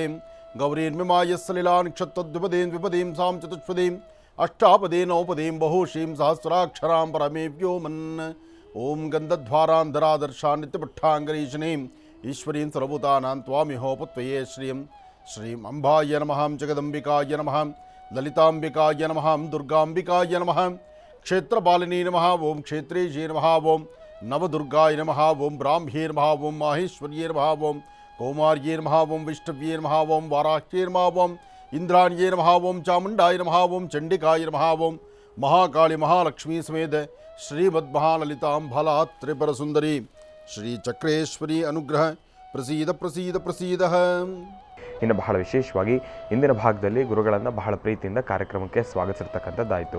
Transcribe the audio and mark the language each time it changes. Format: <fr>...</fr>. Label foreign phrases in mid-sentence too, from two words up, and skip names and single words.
<sa>ಗೌರೀರ್ಮಿಮಾಯ ಸಲಿಲಾನ್ ಕ್ಷತ್ತದ್ವಿಪದೀಂ ವಿಪದೀಂ ಸಾಂ ಚತುಷ್ಪದೀಂ ಅಷ್ಟಾಪದೇ ನೌಪದೀಂ ಬಹುಶೀಂ ಸಹಸ್ರಾಕ್ಷರಾಂ ಪರಮೇ ವ್ಯೋಮನ್. ಓಂ ಗಂಧಧ್ವಾರಾಂಧರಾದರ್ಶಾನ್ ನಿತ್ಯಪಟ್ಟಾಂಗರೀಶನೀಂ ಈಶ್ವರೀಂ ಸರ್ವಭೂತಾನಾಂ ತ್ವಾಮಿಹೋಪತ್ವಯೇ ಶ್ರೀಂ. ಶ್ರೀಂ ಅಂಬಾಯ ನಮಃ, ಜಗದಂಬಿಕಾಯ ನಮಃ, ಲಲಿತಾಂಬಿಕಾಯ ನಮಃ, ದುರ್ಗಾಂಬಿಕಾಯ ನಮಃ, ಕ್ಷೇತ್ರಪಾಲಿನಿ ನಮಃ. ಓಂ ಕ್ಷೇತ್ರೇಶೇ ನಮಃ. ಓಂ ನವದುರ್ಗಾಯ ನಮಃ. ಓಂ ಬ್ರಾಹ್ಮ್ಯೇ ನಮಃ. ಓಂ ಮಾಹೇಶ್ವರ್ಯೇ ನಮಃ. ಓಂ ಕೌಮಾರ್ಯೇ ನಮಃ. ಓಂ ವಿಷ್ಣವ್ಯೇ ನಮಃ. ಓಂ ವಾರಾಹ್ಯೇ ನಮಃ. ಓಂ ಇಂದ್ರಾಣ್ಯೇ ನಮಃ. ಓಂ ಚಾಮುಂಡಾಯ ನಮಃ. ಓಂ ಚಂಡಿಕಾಯ ನಮಃ. ಓಂ ಮಹಾಕಾಳಿ ಮಹಾಲಕ್ಷ್ಮೀ ಸಮೇತ ಶ್ರೀಮದ್ಮಹಾಲಲಿತಾಂಬಲಾ ತ್ರಿಪುರ ಸುಂದರಿ ಶ್ರೀ ಚಕ್ರೇಶ್ವರಿ ಅನುಗ್ರಹ ಪ್ರಸೀದ ಪ್ರಸೀದ ಪ್ರಸೀದ.</sa> <kn>ಇನ್ನು ಬಹಳ ವಿಶೇಷವಾಗಿ ಇಂದಿನ ಭಾಗದಲ್ಲಿ ಗುರುಗಳನ್ನು ಬಹಳ ಪ್ರೀತಿಯಿಂದ ಕಾರ್ಯಕ್ರಮಕ್ಕೆ ಸ್ವಾಗತಿಸಿರ್ತಕ್ಕಂಥದ್ದಾಯಿತು.</kn>